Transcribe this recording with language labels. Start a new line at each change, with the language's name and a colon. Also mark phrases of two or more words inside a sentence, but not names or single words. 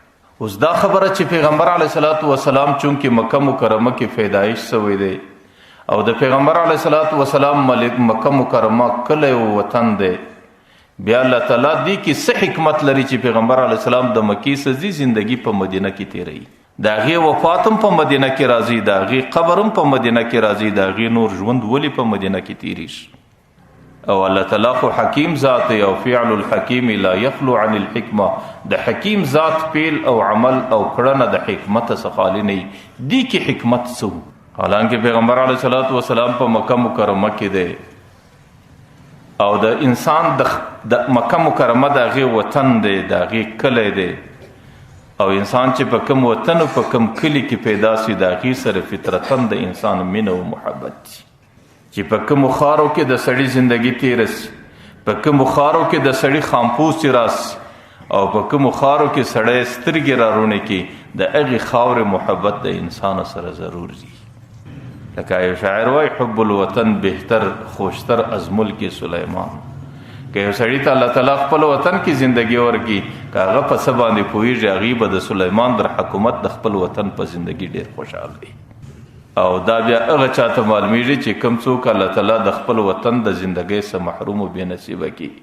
Pashto: اوس دا خبره چې پیغمبر
Arabic: علیه الصلاۃ والسلام
Pashto: چونکې مکه مکرمه کې پیدایش شوی دی او د پیغمبر
Arabic: علیه الصلاۃ والسلام
Pashto: مکه مکرمه کلی او وطن دی، بیا الله تعالی دې کې څه حکمت لري چې پیغمبر
Arabic: علیه السلام
Pashto: د مکې سزي زندگی په مدینه کې تیروي، د هغې وفات هم په مدینه کې راځي، د هغې قبر هم په مدینه کې راځي، د هغې نور ژوند ولې په مدینه کې تیریږي؟ او الله تعالی خو حکیم ذات دی او
Arabic: فعل الحکیم لا یخلو عن الحکمه،
Pashto: د حکیم ذات فعل او عمل او کړنه د حکمت څخه خالی نه وي. دې کې حکمت څه و؟ حالانکه پیغمبر
Arabic: علیه الصلاۃ والسلام
Pashto: په مکه مکرمه کې دی او د انسان د مکه مکرمه د هغې وطن دی، د هغې کلی دی، او انسان چې په کوم وطن او په کوم کلي کې پیدا سي د هغې سره فطرتا د انسان مینه او محبت دي. چې په کومو خارو کې د سړي زندگی تیره سي، په کومو خارو کې د سړي خامپوسې راسي او په کومو خارو کې سړی سترګې راروڼې کړي، د هغې خاورې محبت د انسان سره ضرور دي. لکه یو شاعر وایي
Arabic: حب الوطن
Persian: بهتر خوشتر از ملک سلیمان.
Pashto: که یو سړي ته الله تعالی خپل وطن کې زندگی ورکړي، که هغه په څه باندې پوهېږي، هغې به د سلیمان در حکومت د خپل وطن په زندگی ډېر خوشحال وي. او دا بیا هغه چاته معلومیږي چې کوم څوک الله تعالی د خپل وطن د زندګۍ څخه محروم او بې نصیبه کړي.